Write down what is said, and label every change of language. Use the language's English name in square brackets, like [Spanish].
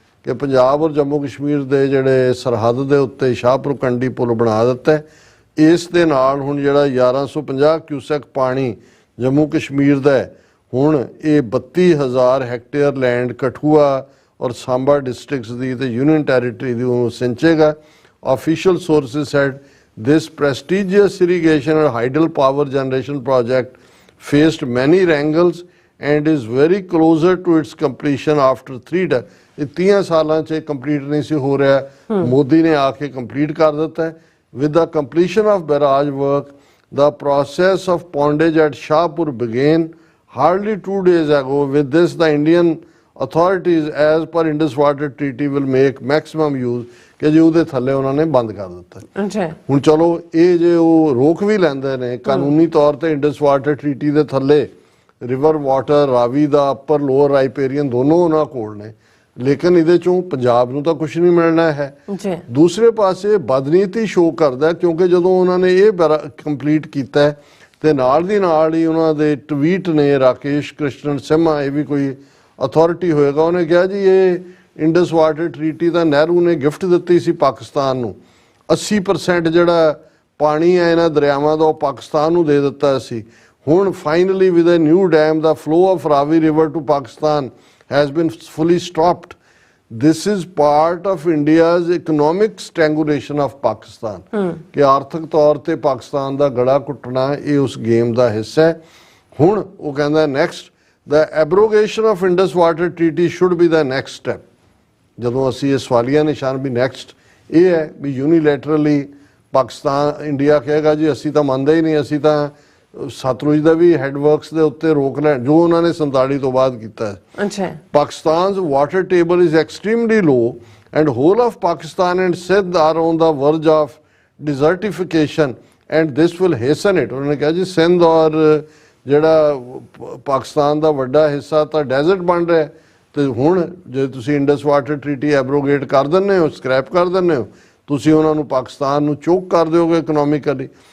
[Punjabi] ਕਿ ਪੰਜਾਬ ਔਰ ਜੰਮੂ ਕਸ਼ਮੀਰ ਦੇ ਜਿਹੜੇ ਸਰਹੱਦ ਦੇ ਉੱਤੇ ਸ਼ਾਹਪੁਰ ਕੰਡੀ ਪੁਲ ਬਣਾ ਦਿੱਤਾ ਹੈ। ਇਸ ਦੇ ਨਾਲ ਹੁਣ ਜਿਹੜਾ 1150 ਕਿਊਸੈਕ ਪਾਣੀ ਜੰਮੂ ਕਸ਼ਮੀਰ ਦਾ ਹੈ, ਹੁਣ ਇਹ 32,000 ਹੈਕਟੇਅਰ ਲੈਂਡ ਕਠੂਆ ਔਰ ਸਾਂਬਾ ਡਿਸਟ੍ਰਿਕਟਸ ਦੀ ਤੇ ਯੂਨੀਅਨ ਟੈਰੀਟਰੀ ਦੀ ਉਹ ਸਿੰਚੇਗਾ। [English] Official sources said this prestigious irrigation and hydel power generation project faced many wrangles and is very closer to its completion after 3 decades। [Punjabi] ਇਹ 30 ਸਾਲਾਂ 'ਚ ਕੰਪਲੀਟ ਨਹੀਂ ਸੀ ਹੋ ਰਿਹਾ, ਮੋਦੀ ਨੇ ਆ ਕੇ ਕੰਪਲੀਟ ਕਰ ਦਿੱਤਾ ਹੈ। [English] with the completion of barrage work, the process of pondage at Shahpur began hardly 2 days ago. With this, the Indian authorities, as per Indus Water Treaty, will make maximum use [Punjabi] ਕਿ ਜੀ ਉਹਦੇ ਥੱਲੇ ਉਹਨਾਂ ਨੇ ਬੰਦ ਕਰ ਦਿੱਤਾ। ਅੱਛਾ, ਹੁਣ ਚਲੋ ਇਹ ਜੇ ਉਹ ਰੋਕ ਵੀ ਲੈਂਦੇ ਨੇ ਕਾਨੂੰਨੀ ਤੌਰ ਤੇ ਇੰਡਸ ਵਾਟਰ ਟਰੀਟੀ ਦੇ ਥੱਲੇ ਰਿਵਰ ਵਾਟਰ ਰਾਵੀ ਦਾ ਅਪਰ ਲੋਅਰ ਰਾਈਪੇਰੀਅਨ ਦੋਨੋਂ ਉਹਨਾਂ ਕੋਲ ਨੇ, ਲੇਕਿਨ ਇਹਦੇ ਚੋਂ ਪੰਜਾਬ ਨੂੰ ਤਾਂ ਕੁਝ ਨਹੀਂ ਮਿਲਣਾ ਹੈ। ਦੂਸਰੇ ਪਾਸੇ ਬਦਨੀਤੀ ਸ਼ੋਅ ਕਰਦਾ ਕਿਉਂਕਿ ਜਦੋਂ ਉਹਨਾਂ ਨੇ ਇਹ ਕੰਪਲੀਟ ਕੀਤਾ ਤੇ ਨਾਲ ਦੀ ਨਾਲ ਹੀ ਉਹਨਾਂ ਦੇ ਟਵੀਟ ਨੇ ਰਾਕੇਸ਼ ਕ੍ਰਿਸ਼ਨਨ ਸਿਮਾ, ਇਹ ਵੀ ਕੋਈ ਅਥਾਰਟੀ ਹੋਏਗਾ, ਉਹਨੇ ਕਿਹਾ ਜੀ ਇਹ ਇੰਡਸ ਵਾਟਰ ਟਰੀਟੀ ਤਾਂ ਨਹਿਰੂ ਨੇ ਗਿਫਟ ਦਿੱਤੀ ਸੀ ਪਾਕਿਸਤਾਨ ਨੂੰ, 80% ਜਿਹੜਾ ਪਾਣੀ ਹੈ ਇਹਨਾਂ ਦਰਿਆਵਾਂ ਦਾ ਉਹ ਪਾਕਿਸਤਾਨ ਨੂੰ ਦੇ ਦਿੱਤਾ ਸੀ। [English] ਹੁਣ finally with a new dam the flow of Ravi river to Pakistan has been fully stopped. This is part of India's economic strangulation of Pakistan, [Punjabi] ਕਿ ਆਰਥਿਕ ਤੌਰ ਤੇ ਪਾਕਿਸਤਾਨ ਦਾ ਗਲਾ ਘੁੱਟਣਾ ਇਹ ਉਸ ਗੇਮ ਦਾ ਹਿੱਸਾ ਹੈ। ਹੁਣ ਉਹ ਕਹਿੰਦਾ [English] Next the abrogation of Indus Water Treaty should be the next step। [Punjabi] ਜਦੋਂ ਅਸੀਂ ਇਹ ਸਵਾਲੀਆ ਨਿਸ਼ਾਨ ਵੀ ਨੈਕਸਟ ਇਹ ਹੈ ਵੀ ਯੂਨੀਲੈਟਰਲੀ ਪਾਕਿਸਤਾਨ ਇੰਡੀਆ ਕਹੇਗਾ ਜੀ ਅਸੀਂ ਤਾਂ ਮੰਨਦੇ ਹੀ ਨਹੀਂ, ਅਸੀਂ ਤਾਂ ਸਤਲੁਜ ਦਾ ਵੀ ਹੈਡਵਰਕਸ ਦੇ ਉੱਤੇ ਰੋਕ ਲੈਣ ਜੋ ਉਹਨਾਂ ਨੇ 47 ਤੋਂ ਬਾਅਦ ਕੀਤਾ ਹੈ। ਅੱਛਾ, [English] Pakistan's water table is extremely low and whole of Pakistan and Sindh are on the verge of desertification and this will hasten it। [Punjabi] ਉਹਨਾਂ ਨੇ ਕਿਹਾ ਜੀ ਸਿੰਧ ਔਰ ਜਿਹੜਾ ਪਾਕਿਸਤਾਨ ਦਾ ਵੱਡਾ ਹਿੱਸਾ ਤਾਂ ਡੈਜ਼ਰਟ ਬਣ ਰਿਹਾ ਤੇ ਹੁਣ ਜੇ ਤੁਸੀਂ ਇੰਡਸ ਵਾਟਰ ਟਰੀਟੀ ਐਬਰੋਗੇਟ ਕਰ ਦਿੰਦੇ ਹੋ, ਸਕ੍ਰੈਪ ਕਰ ਦਿੰਦੇ ਹੋ, ਤੁਸੀਂ ਉਹਨਾਂ ਨੂੰ ਪਾਕਿਸਤਾਨ ਨੂੰ ਚੋਕ ਕਰ ਦਿਓਗੇ ਇਕਨੋਮਿਕਲੀ।